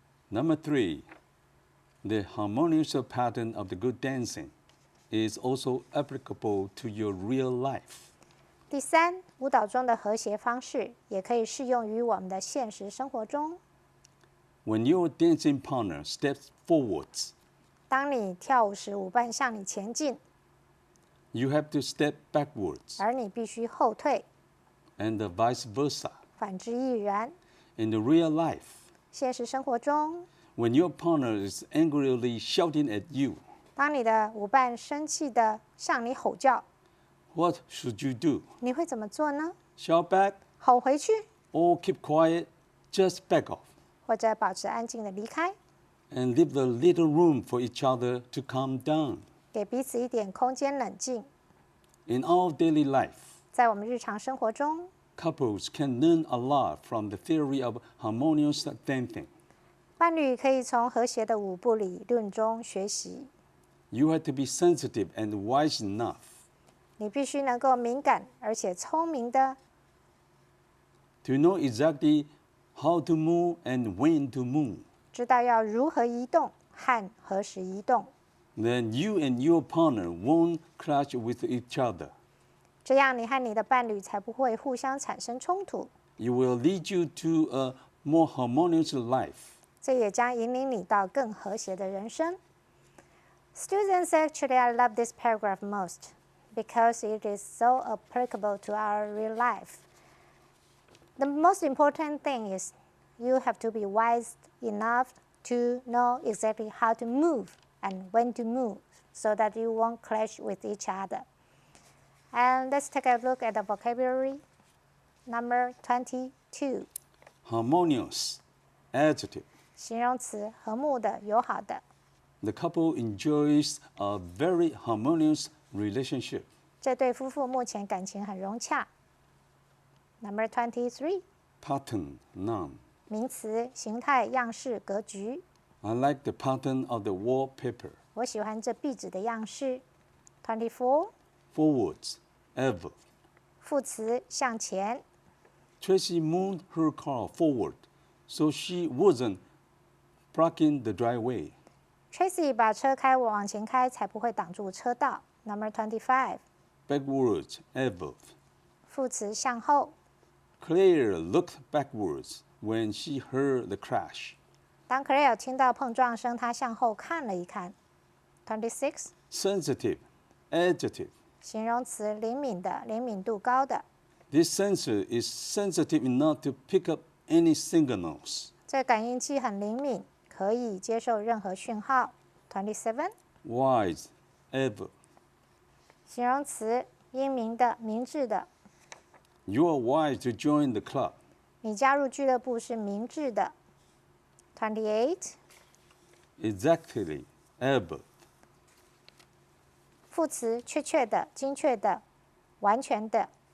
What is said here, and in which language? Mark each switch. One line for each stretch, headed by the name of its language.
English: Number 3, the harmonious pattern of the good dancing is also applicable to your real life.
Chinese: 第三，舞蹈中的和谐方式也可以适用于我们的现实生活中。
English: When your dancing partner steps forwards,
Chinese: 当你跳舞时，舞伴向你前进，
English: you have to step backwards,
Chinese: 而你必须后退，
English: and vice versa.
Chinese: 反之亦然。
English: In the real life,
Chinese: 现实生活中，
English: when your partner is angrily shouting at you,
Chinese: 当你的舞伴生气地向你吼叫，
English: what should you do?
Chinese: 你会怎么做呢？
English: Shout back
Chinese: 吼回去，
English: or keep quiet, just back off,
Chinese: 或者保持安静地离开，
English: and leave a little room for each other to calm down.
Chinese: 给彼此一点空间冷静。
English: In our daily life,
Chinese: 在我们日常生活中，
English: couples can learn a lot from the theory of harmonious dancing.
Chinese: 伴侣可以从和谐的舞步理论中学习。
English: You have to be sensitive and wise enough
Chinese: 你必须能够敏感而且聪明的
English: to know exactly how to move and when to move.
Chinese: 知道要如何移动和何时移动，
English: Then you and your partner won't clash with each other.
Chinese: 这样你和你的伴侣才不会互相产生冲突。
English: It will lead you to a more harmonious life.
Chinese: 这也将引领你到更和谐的人生。
English: Students, actually, I love this paragraph most because it is so applicable to our real life. The most important thing is you have to be wise enough to know exactly how to move and when to move so that you won't clash with each other. And let's take a look at the vocabulary. Number 22. Harmonious, adjective.
Chinese: 形容词，和睦的、友好的。
English: The couple enjoys a very harmonious relationship.
Chinese: 这对夫妇目前感情很融洽。
English: Number 23. Pattern, noun.
Chinese: 名词，形态、样式、格局。
English: I like the pattern of the wallpaper.
Chinese: 我喜欢这壁纸的样式。24.
English: Forwards, ever.
Chinese: 副词，向前。
English: Tracy moved her car forward so she wasn't blocking the driveway.
Chinese: Tracy 把车往前开，才不会挡住车道。
English: Number 25. Backwards, ever.
Chinese: 副词，向后。
English: Claire looked backwards when she heard the crash.
Chinese: 当 Claire 听到碰撞声，她向后看了一看。
English: 26. Sensitive, adjective.
Chinese: 形容词，灵敏的，灵敏度高的。
English: This sensor is sensitive enough to pick up any signals.
Chinese: 这感应器很灵敏，可以接受任何讯号。
English: 27. Wise, ever.
Chinese: 形容词，英明的，明智的。
English: You are wise to join the club.
Chinese: 你加入俱乐部是明智的。
English: 28. Exactly. Adverb.
Chinese: 副词确切的、精确的、完全的。